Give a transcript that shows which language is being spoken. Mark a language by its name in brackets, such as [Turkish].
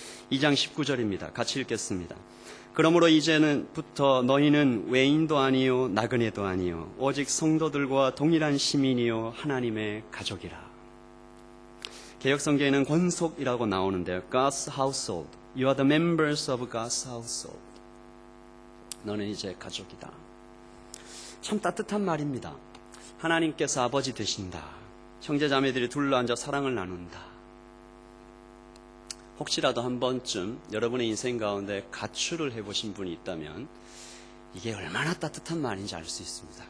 [Korean] 2장 19절입니다. 같이 읽겠습니다. 그러므로 이제는부터 너희는 외인도 아니요 나그네도 아니요 오직 성도들과 동일한 시민이요 하나님의 가족이라. 개역성경에는 권속이라고 나오는데요. [English] God's household. You are the members of God's household. [Korean] 너는 이제 가족이다. 참 따뜻한 말입니다. 하나님께서 아버지 되신다. 형제자매들이 둘러앉아 사랑을 나눈다. 혹시라도 한 번쯤 여러분의 인생 가운데 가출을 해보신 분이 있다면 이게 얼마나 따뜻한 말인지 알 수 있습니다.